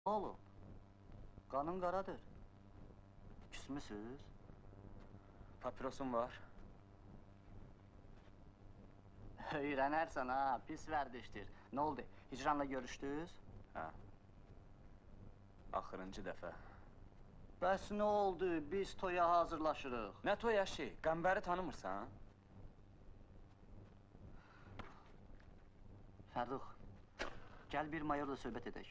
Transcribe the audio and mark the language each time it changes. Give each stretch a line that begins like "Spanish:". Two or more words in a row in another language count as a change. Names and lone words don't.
Turkish: Oğlum, kanın karadır. Küsmüsüz?
Azerbaijani: Papirosum var.
Turkish: Öğrenersen ha, pis verdiştir. Ne oldu, Hicran'la görüştünüz? Ha.
Azerbaijani: Axırıncı dəfə. Bəs ne oldu, biz toya hazırlaşırıq. Nə toy əşi? Qəmbəri tanımırsan? Fərduq, gel bir mayorla söhbət edək.